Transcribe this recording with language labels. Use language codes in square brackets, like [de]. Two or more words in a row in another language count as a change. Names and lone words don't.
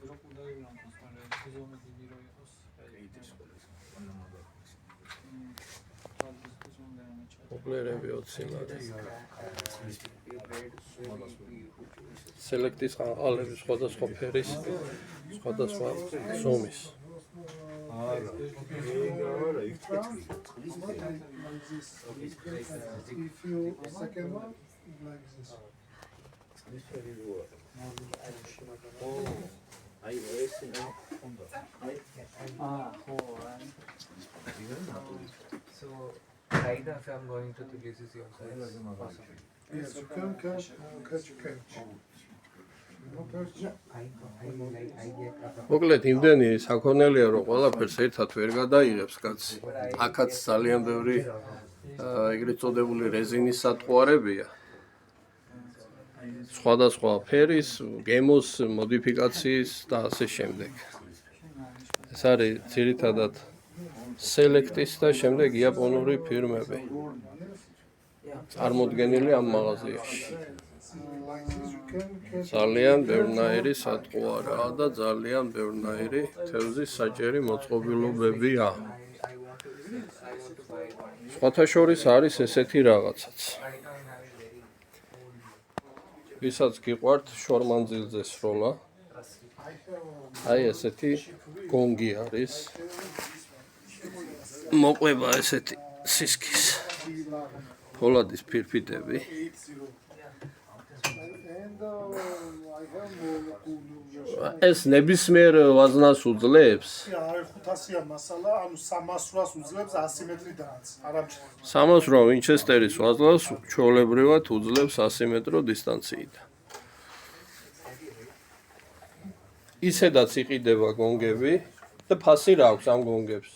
[ka] ობლერები 20 ლარი. სელექტის ყანყალები სხვადასხვა ფერის, სხვადასხვა ზომის. [en] If you second one, like this. So, right now if I'm going to Tbilisi also, it's possible. Yes, you can catch perch. No perch. I get [ka] მოკლედ იმდენი საქონელია რომ ყველაფერს ერთად ვერ გადაიღებს კაცი. აქაც ძალიან ბევრი ეგრეთ წოდებული რეზინის სატყვარებია. სხვადასხვა ფერის, გემოს მოდიფიკაციის და ასე შემდეგ. ეს არის ძირითადად სელექტის და შემდეგ იაპონური ფირმები. წარმოდგენილი ამ მაღაზიაში. [en] Like this, you can catch. [ka] ძალიან ბევრნაირი სატყვარაა და ძალიან ბევრნაირი თევზის საჭერი მოწყობილობებია. [en] I want to buy it. [ka] სხვათა შორის არის ესეთი რაღაცაც. [en] Right now I'm having very old. [ka] ვისაც გიყვართ შორმანძილზე სროლა, [en] I have [ka] აი ესეთი გონგი არის. მოყვება ესეთი სისქის. ფოლადის ფირფიტები. 80. [en] And I have more. [ka] ეს ნებისმიერ ვაზნას უძლებს. არის 500-ია მასალა, ანუ 300-ს უძლებს 100 მეტრიდანაც. არამჭრელი. 300 ვინჩესტერის ვაზნას ჩვეულებრივად უძლებს 100 მეტრო დისტანციიდან. ისედაც იყიდება გონგები და ფასი რა აქვს ამ გონგებს?